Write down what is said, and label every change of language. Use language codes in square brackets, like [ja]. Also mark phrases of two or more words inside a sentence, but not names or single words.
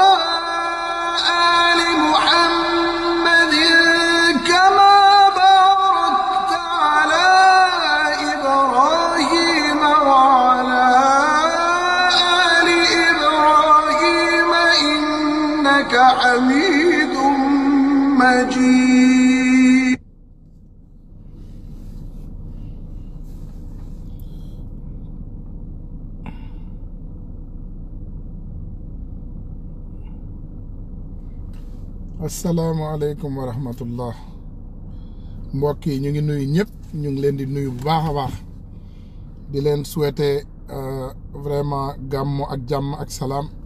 [ar] آل محمد كما باركت على إبراهيم وعلى آل إبراهيم إنك حميد مجيد. السلام عليكم ورحمة الله [wo] mbokk yi ñu ngi nuyu ñëpp ñu ngi leen di nuyu bu baax a baax di leen [fr] souhaiter vraiment [wo] gàmmu ak jàmm ak salaam